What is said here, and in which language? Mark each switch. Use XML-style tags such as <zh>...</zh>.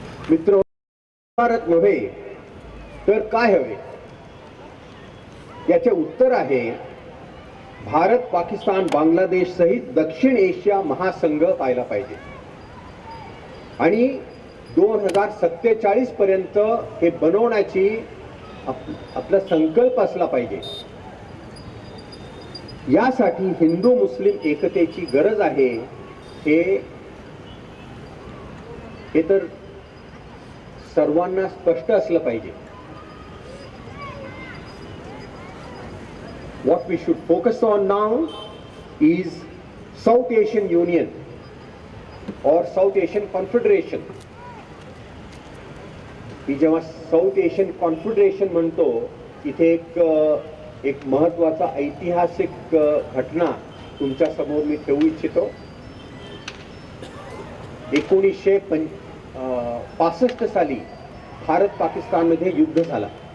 <mr>मित्र, भारत नव्हे तर काय हवे याचे उत्तर आहे भारत, पाकिस्तान, बांगलादेश सहित दक्षिण एशिया महासंघ पाहायला पाहिजे आणि 2047 पर्यंत हे बनवण्याची आपला संकल्प असला पाहिजे. यासाठी हिंदू मुस्लिम एकतेची गरज आहे हे तर सर्वांना स्पष्ट असलं पाहिजे.</mr> <en>What we should focus on now is South Asian Union or South Asian Confederation.</en> <mr>मी जेव्हा साऊथ एशियन कॉन्फेडरेशन म्हणतो इथे एक महत्वाचा ऐतिहासिक घटना तुमच्या समोर मी ठेवू इच्छितो. 1965 साली भारत पाकिस्तानमध्ये युद्ध झाला.</mr>